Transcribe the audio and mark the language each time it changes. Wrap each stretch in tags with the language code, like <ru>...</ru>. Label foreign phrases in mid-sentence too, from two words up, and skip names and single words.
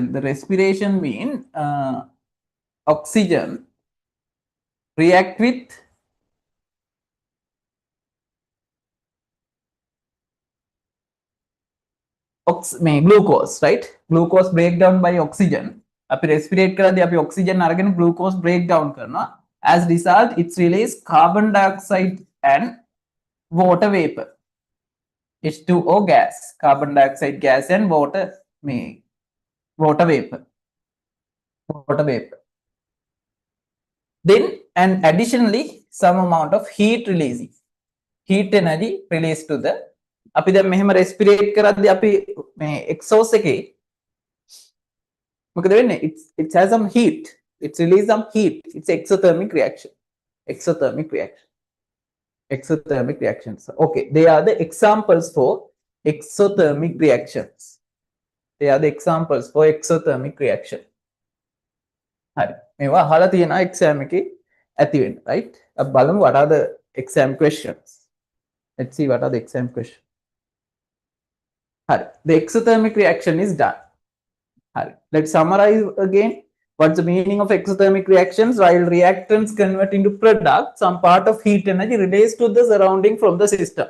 <en>The respiration mean oxygen react with glucose, right? Glucose breakdown by oxygen.</en> <si>අපි respirate කරද්දී අපි oxygen අරගෙන</si> <en>glucose breakdown</en> <si>කරනවා.</si> <en>As result, it's release carbon dioxide and water vapor. H2O gas, carbon dioxide gas and water vapor. Then, and additionally, some amount of heat energy released to the.</en> <si>අපි දැන් මෙහෙම respirate කරද්දී අපි exhaust එකේ මොකද වෙන්නේ?</si> <en>It has some heat. It's release some heat. It's exothermic reaction. Okay, they are the examples for exothermic reactions. They are the examples for exothermic reaction. Right.</en> <si>මේවා අහලා තියෙනවා exam එකේ ඇති වෙන්න, right? අපි බලමු</si> <en>what are the exam questions. Let's see what are the exam questions. Right. The exothermic reaction is done. Right. Let's summarize again. What's the meaning of exothermic reactions? While reactants convert into products, some part of heat energy relates to the surrounding from the system.</en>